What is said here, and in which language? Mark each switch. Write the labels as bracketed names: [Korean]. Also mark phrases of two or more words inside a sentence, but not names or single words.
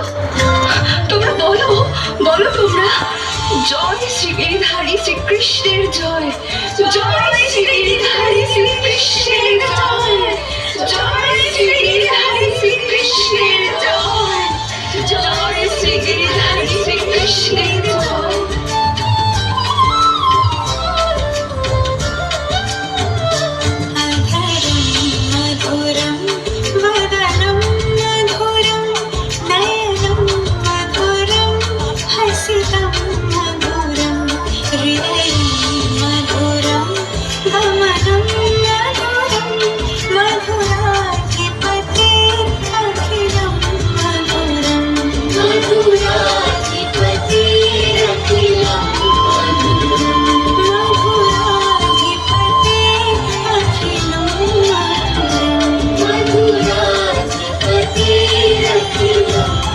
[Bangla] তোমরা বলো, বলো তোমরা, জয় শ্রী গিরিধারী শ্রীকৃষ্ণের জয়, জয় শ্রী গিরিধারী শ্রীকৃষ্ণের জয়, জয় শ্রী গিরিধারী শ্রীকৃষ্ণের জয়, জয় শ্রী গিরিধারী শ্রীকৃষ্ণের জয়। [Sanskrit] मधुरं वदनं मधुरं नयनं मधुरं हसितं मधुरं हृदयं मधुरं गमनं मधुरं मधुराधिपते अखिलं मधुरं मधुराधिपते अखिलं मधुराधिपते अखिलं मधुराधिपते अखिलं।